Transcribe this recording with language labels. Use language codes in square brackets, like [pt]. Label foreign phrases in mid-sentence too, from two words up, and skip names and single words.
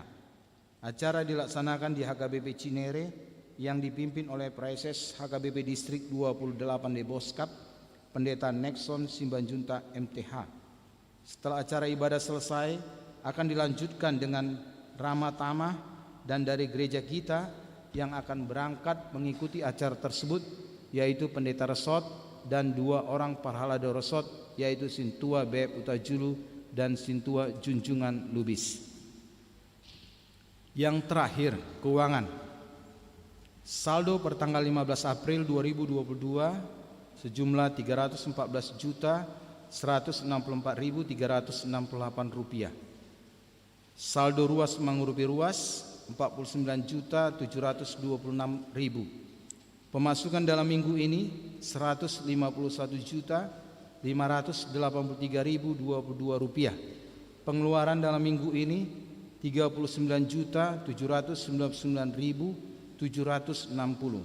[id] Acara dilaksanakan di HKBP Cinere yang dipimpin oleh Praeses HKBP Distrik 28 Deboskap, Pendeta Nexon Simbanjunta MTH. Setelah acara ibadah selesai, akan dilanjutkan dengan ramah tamah dan dari gereja kita yang akan berangkat mengikuti acara tersebut, yaitu Pendeta Resort dan 2 orang Parhalado Resort, yaitu Sintua Beb Utajulu dan Sintua Junjungan Lubis. Yang terakhir, keuangan. Saldo per tanggal 15 April 2022 sejumlah Rp314.164.368. Saldo ruas mengurupi ruas Rp49.726.000. Pemasukan dalam minggu ini Rp151.583.022. Pengeluaran dalam minggu ini Rp39.799.760.